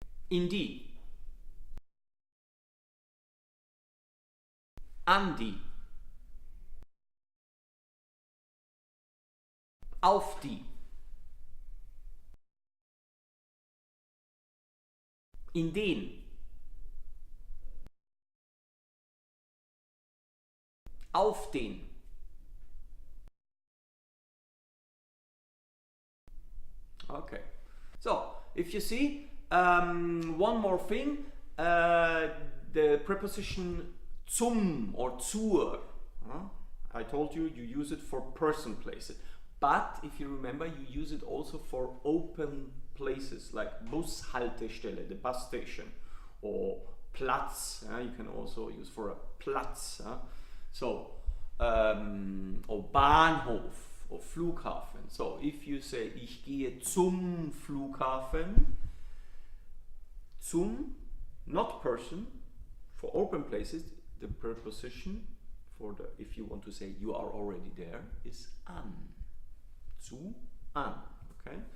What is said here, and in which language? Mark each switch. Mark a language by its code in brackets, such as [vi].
[de] in die, an die, auf die, in den, auf den, okay. [en] So, if you see, one more thing, the preposition zum or zur, I told you, you use it for person places. But if you remember, you use it also for open places like Bushaltestelle, the bus station, or Platz. You can also use for a Platz. So, or Bahnhof or Flughafen. So, if you say, ich gehe zum Flughafen, zum, not person, for open places, the preposition for the, if you want to say you are already there, is an. Zu, an. Okay?